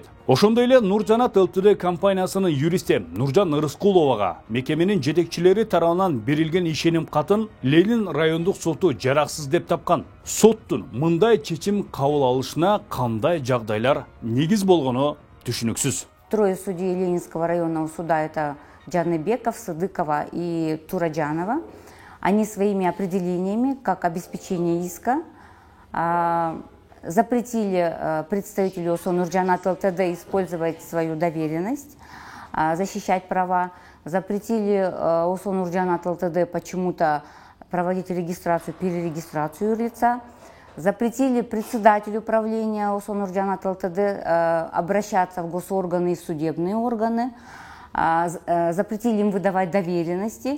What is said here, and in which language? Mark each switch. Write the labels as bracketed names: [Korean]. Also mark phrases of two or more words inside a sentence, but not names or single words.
[Kyrgyz] Ошондой эле Нуржанат ЛТД компаниясынын юристи Нуржан Ырыскуловага мекеменин жетекчилери тарабынан берилген ишеним катын Ленин райондук соту жараксыз деп тапкан. Соттун мындай чечим кабыл алышына кандай жагдайлар негиз болгону түшүнүксүз. [Russian] Трое судей Ленинского районного суда — это Джаныбеков, Сыдыкова и Тураджанова. Они своими определениями, как обеспечение иска, запретили представителю ОСО Нуржанат ЛТД использовать свою доверенность, защищать права, запретили ОСО Нуржанат ЛТД почему-то проводить регистрацию, перерегистрацию юрлица, запретили председателю правления ОСО Нуржанат ЛТД обращаться в госорганы и в судебные органы, запретили им выдавать доверенности.